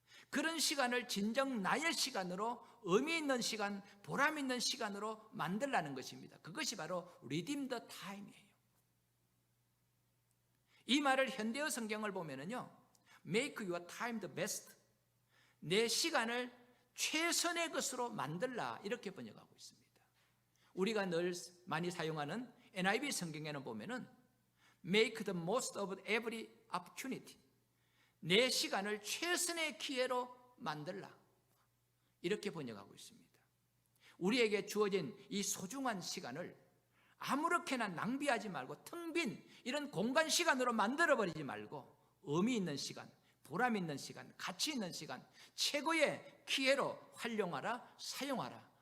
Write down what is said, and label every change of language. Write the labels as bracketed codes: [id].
[ko] 그런 시간을 진정 나의 시간으로, 의미 있는 시간, 보람 있는 시간으로 만들라는 것입니다. 그것이 바로 [en] Redeem the Time [ko] 이에요. 이 말을 현대어 성경을 보면은요, [en] Make your time the best. [ko] 내 시간을 최선의 것으로 만들라, 이렇게 번역하고 있습니다. 우리가 늘 많이 사용하는 NIV 성경에는 보면은 [en] Make the most of every opportunity. [ko] 내 시간을 최선의 기회로 만들라, 이렇게 번역하고 있습니다. 우리에게 주어진 이 소중한 시간을 아무렇게나 낭비하지 말고 텅 빈 이런 공간 시간으로 만들어버리지 말고 의미 있는 시간, 보람 있는 시간, 가치 있는 시간, 최고의 기회로 활용하라, 사용하라.